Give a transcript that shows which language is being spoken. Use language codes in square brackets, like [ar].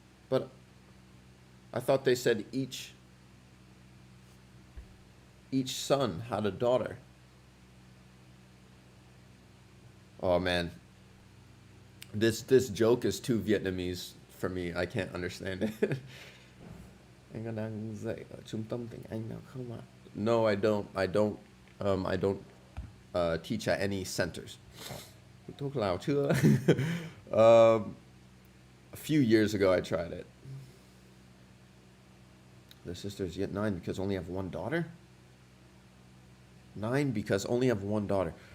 [en] But I thought they said each son had a daughter. Oh man, this joke is too Vietnamese for me. I can't understand it. [vi] Anh có đang dạy ở trung tâm tiếng Anh nào không ạ? [en] No, I don't. I don't teach at any centers. [vi] Thuốc lào chưa? [en] A few years ago, I tried it. The sisters get 9 because only have one daughter? 9 because only have one daughter.